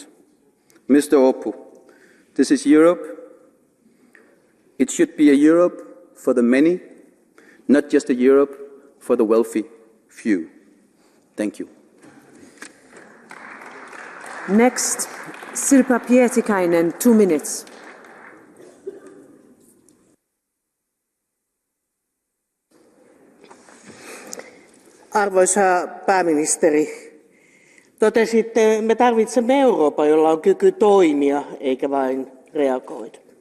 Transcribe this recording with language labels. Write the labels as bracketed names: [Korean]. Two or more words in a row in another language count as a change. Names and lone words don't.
[English] Mr. Orpo, this is Europe. It should be a Europe for the many, not just a Europe for the wealthy few. Thank you. Next, Sirpa Pietikainen, 2 minutes. [Finnish] Arvoisa pääministeri, totesitte, me tarvitsemme Euroopan, jolla on kyky toimia eikä vain reagoida.